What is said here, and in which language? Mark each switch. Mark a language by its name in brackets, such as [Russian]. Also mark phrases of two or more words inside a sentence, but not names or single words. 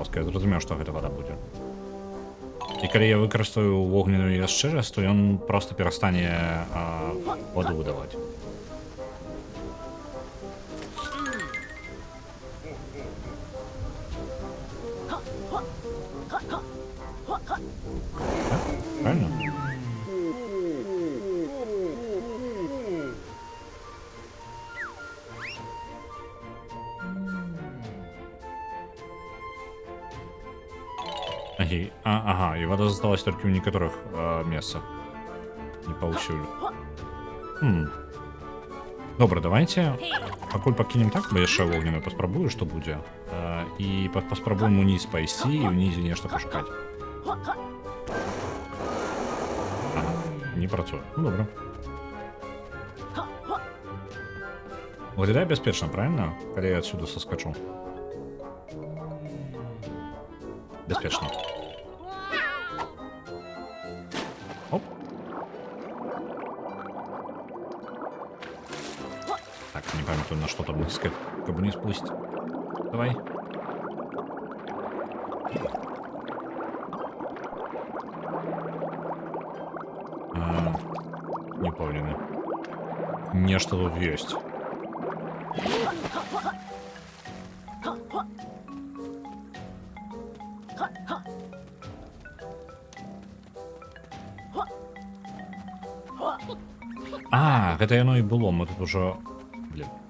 [Belarusian] Я зразумеў, што гэта вада будзе. І калі я выкарыстаю вогненную яшчэ раз, то ён проста перастане воду выдаваць. [Russian] Правильно? Ага, и вода осталась только в некоторых местах. [Belarusian] Не паўсюль. Добра, давайте пакуль пакінем так, бо яшчэ вогненную паспрабую, што будзе. І паспрабуем уніз пайсці і ўнізе нешта пашукаць. Не працуе. Ну, добра. Выглядае бяспечна, правильно? Калі я [Russian] отсюда соскочу. [Belarusian] Бяспечна. [Russian] Оп. Так, [Belarusian] не памятаю, [Russian] на что там искать, как не спустить. Давай. Не помню. Нечто тут есть. [Belarusian] Гэта яно і было, мы тут уже... [Russian] Блин.